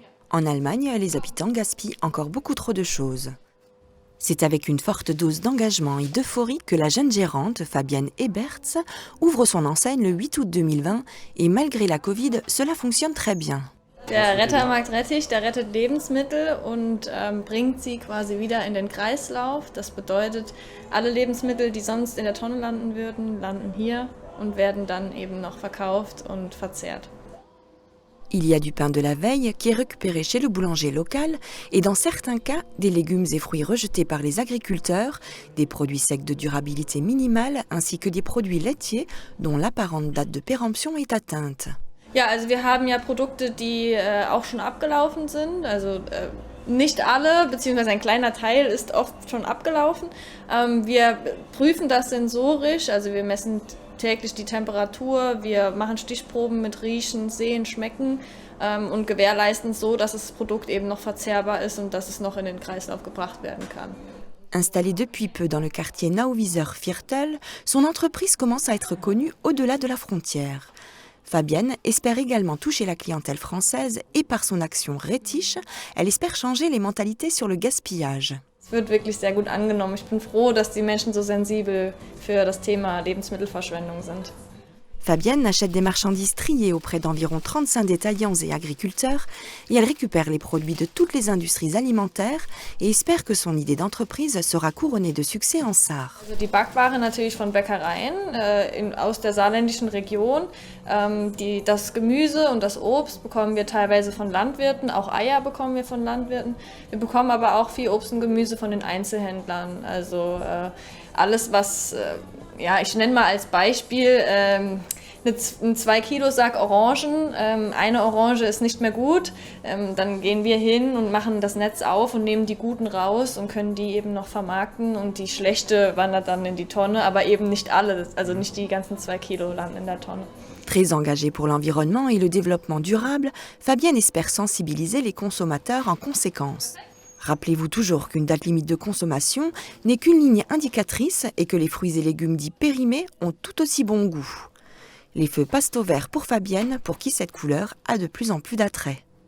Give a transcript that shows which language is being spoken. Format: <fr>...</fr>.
<fr>En Allemagne, les habitants gaspillent encore beaucoup trop de choses. C'est avec une forte dose d'engagement et d'euphorie que la jeune gérante, Fabienne Eberts, ouvre son enseigne le 8 août 2020 et malgré la Covid, cela fonctionne très bien.</fr> <de>Der Rettermarkt Rettich, der rettet Lebensmittel und bringt sie quasi wieder in den Kreislauf. Das bedeutet, alle Lebensmittel, die sonst in der Tonne landen würden, landen hier und werden dann eben noch verkauft und verzehrt.</de> <fr>Il y a du pain de la veille qui est récupéré chez le boulanger local et dans certains cas, des légumes et fruits rejetés par les agriculteurs, des produits secs de durabilité minimale ainsi que des produits laitiers dont l'apparente date de péremption est atteinte.</fr> <de>Ja, also wir haben ja Produkte, die auch schon abgelaufen sind. Also nicht alle, beziehungsweise ein kleiner Teil ist oft schon abgelaufen. Wir prüfen das sensorisch, also wir messen täglich die Temperatur, wir machen Stichproben mit Riechen, Sehen, Schmecken und gewährleisten so, dass das Produkt eben noch verzehrbar ist und dass es noch in den Kreislauf gebracht werden kann.</de> <fr>Installée depuis peu dans le quartier Nauwieser-Viertel, son entreprise commence à être connue au-delà de la frontière. Fabienne espère également toucher la clientèle française et par son action Rettisch, elle espère changer les mentalités sur le gaspillage.</fr> <de>Es wird wirklich sehr gut angenommen. Ich bin froh, dass die Menschen so sensibel für das Thema Lebensmittelverschwendung sind.</de> <fr>Fabienne achète des marchandises triées auprès d'environ 35 détaillants et agriculteurs et elle récupère les produits de toutes les industries alimentaires et espère que son idée d'entreprise sera couronnée de succès en Sarre.</fr> <de>Also die Backware natürlich von Bäckereien aus der saarländischen Region. Das Gemüse und das Obst bekommen wir teilweise von Landwirten, auch Eier bekommen wir von Landwirten. Wir bekommen aber auch viel Obst und Gemüse von den Einzelhändlern. Also alles, was, ich nenne mal als Beispiel, ein 2-Kilo-Sack Orangen, eine Orange ist nicht mehr gut, dann gehen wir hin und machen das Netz auf und nehmen die guten raus und können die eben noch vermarkten und die schlechte wandert dann in die Tonne, aber eben nicht alle, also nicht die ganzen 2 Kilo landen in der Tonne.</de> <fr>Très engagée pour l'environnement et le développement durable, Fabienne espère sensibiliser les consommateurs en conséquence. Rappelez-vous toujours qu'une date limite de consommation n'est qu'une ligne indicatrice et que les fruits et légumes dits périmés ont tout aussi bon goût. Les feux passent au vert pour Fabienne, pour qui cette couleur a de plus en plus d'attrait.</fr>